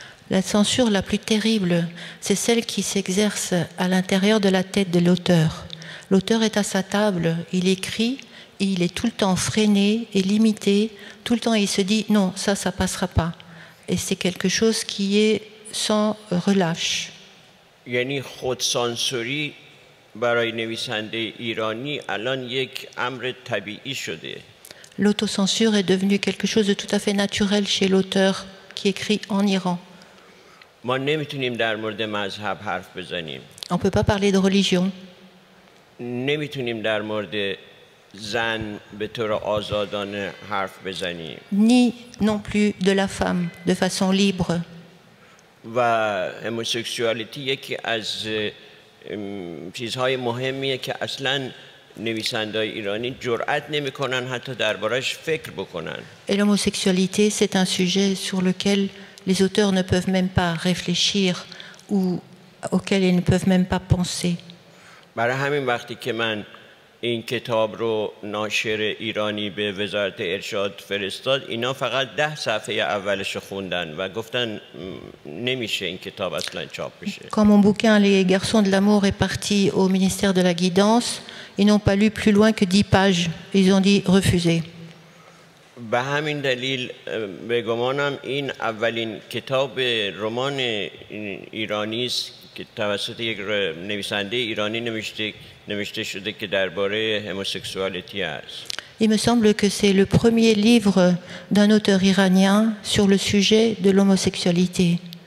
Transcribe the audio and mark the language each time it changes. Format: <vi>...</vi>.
<fr>La censure la plus terrible, c'est celle qui s'exerce à l'intérieur de la tête de l'auteur. L'auteur est à sa table, il écrit, et il est tout le temps freiné et limité. Tout le temps, il se dit non, ça passera pas. Et c'est quelque chose qui est sans relâche.</fr> <fa>یعنی خودسانسوری برای نویسنده ایرانی الان یک امر طبیعی شده.</fa> <fr>L'autocensure est devenue quelque chose de tout à fait naturel chez l'auteur qui écrit en Iran.</fr> <fa>ما نمیتونیم در مورد مذهب حرف بزنیم.</fa> <fr>On ne peut pas parler de religion.</fr> <fa>نمیتونیم در مورد زن به طور آزادانه حرف بزنیم.</fa> <fr>Ni non plus de la femme de façon libre.</fr> <fa>و هموسکسوالیتی یکی از چیزهای مهمیه که اصلاً نویسنده‌های ایرانی جرأت نمی‌کنن حتی دربارش فکر بکنن.</fa> <fr>Et l'homosexualité, c'est un sujet sur lequel les auteurs ne peuvent même pas réfléchir ou auquel ils ne peuvent même pas penser.</fr> <fa>برای همین وقتی که من این کتاب رو ناشر ایرانی به وزارت ارشاد فرستاد اینا فقط 10 صفحه اولش خوندن و گفتن نمیشه این کتاب اصلا چاپ بشه.</fa> <fr>Quand mon bouquin Les garçons de l'amour est parti au ministère de la guidance, ils n'ont pas lu plus loin que 10 pages. Ils ont dit refuser.</fr> <fa>به همین دلیل به گمانم این اولین کتاب رمان ایرانی است که توسط یک نویسنده ایرانی نوشته شده که درباره هموسکسوالیتی است.</fa> <fr>Il me semble que c'est le premier livre d'un auteur iranien sur le sujet de l'homosexualité.</fr>